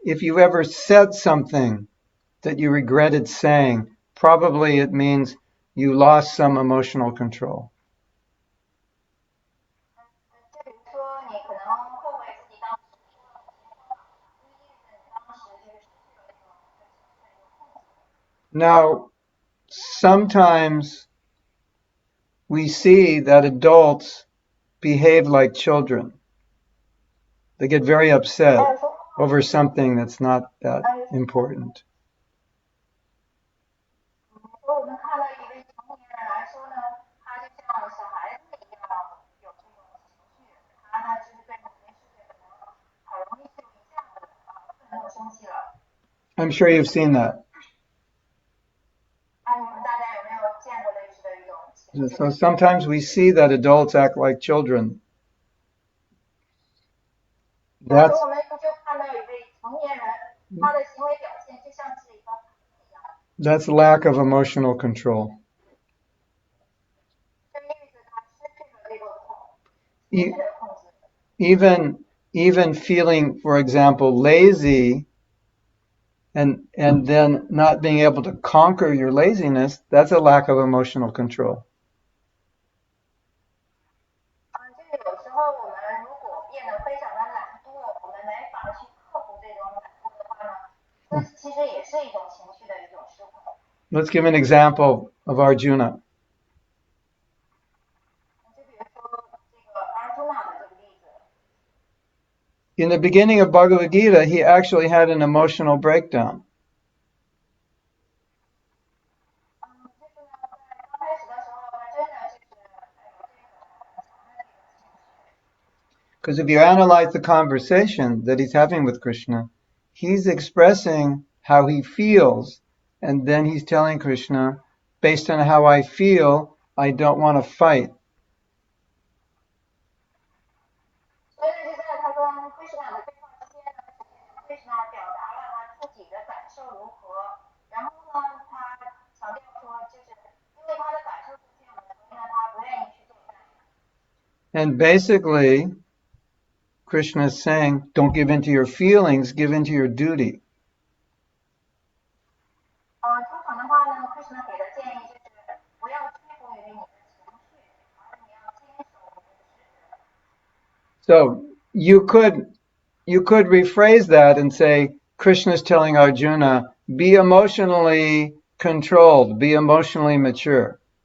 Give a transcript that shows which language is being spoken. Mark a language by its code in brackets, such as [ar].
[en] If you ever said something that you regretted saying, probably it means you lost some emotional control. [zh] 就比如说，你可能后悔自己当时说了某些话，就意味着你当时就是失去了这种对情绪的一个控制。 [en] Now, sometimes we see that adults behave like children. They get very upset over something that's not that important. [zh] 说我们看到一位成年人来说呢，他就像小孩子一样有这种情绪，他呢就是对某件事情可能很容易就一下子愤怒生气了。 [en] I'm sure you've seen that. [zh] 你们大家有没有见过类似的一种情绪？ [en] So sometimes we see that adults act like children. [zh] 有时候我们就看到一位成年人他的行为表现就像是一个一样， [en] That's lack of emotional control. [zh] 就意味着他失去了这个 E- 情绪的控制。 [en] even feeling, for example, lazy and then not being able to conquer your laziness, that's a lack of emotional control. [zh] 就是有时候我们如果变得非常的懒惰，我们没法去克服这种懒惰的话呢，这其实也是一种情绪的一种失控。 [en] Let's give an example of Arjuna. [zh] 就比如说这个阿朱那的这个例子， [en] In the beginning of Bhagavad Gita, he actually had an emotional breakdown. [zh] 就是呢，在刚开始的时候，他真的就是有这个很强的这个情绪。 [en] Because if you analyze the conversation that he's having with Krishna, he's expressing how he feels, and then he's telling Krishna, based on how I feel, I don't want to fight. [zh] 所以呢，就在他跟 Krishna 的对话之间呢，Krishna 表达了他自己的感受如何，然后呢，他强调说，就是因为他的感受是这样的，所以呢，他不愿意去作战。 [en] And basically, Krishna is saying, don't give in to your feelings, give in to your duty. [zh] 通常的话呢，Krishna 给的建议就是不要屈服于你的情绪，而你要坚守你的职责。 [en] So you could rephrase that and say, Krishna is telling Arjuna, be emotionally controlled, be emotionally mature.